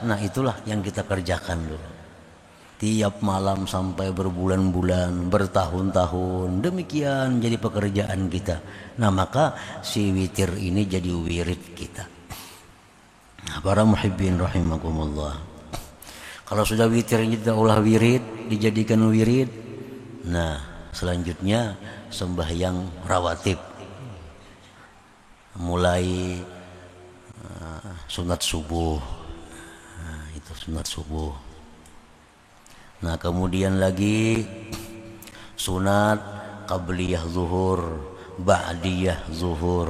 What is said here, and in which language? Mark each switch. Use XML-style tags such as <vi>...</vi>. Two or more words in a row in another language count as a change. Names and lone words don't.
<id>Nah, itulah yang kita kerjakan dulu. Tiap malam sampai berbulan-bulan, bertahun-tahun, demikian jadi pekerjaan kita. Nah, maka si witir ini jadi wirid kita.</id> <bjn>Para</bjn> <ar>محبين رحمكم الله.</ar> <bjn>Kalau sudah witir kita ulah wirid, dijadikan wirid.</bjn> <id>Nah, selanjutnya sembahyang rawatib. Mulai sunat subuh. Nah, itu sunat subuh. Nah, kemudian lagi sunat qabliyah zuhur, ba'diyah zuhur.</id>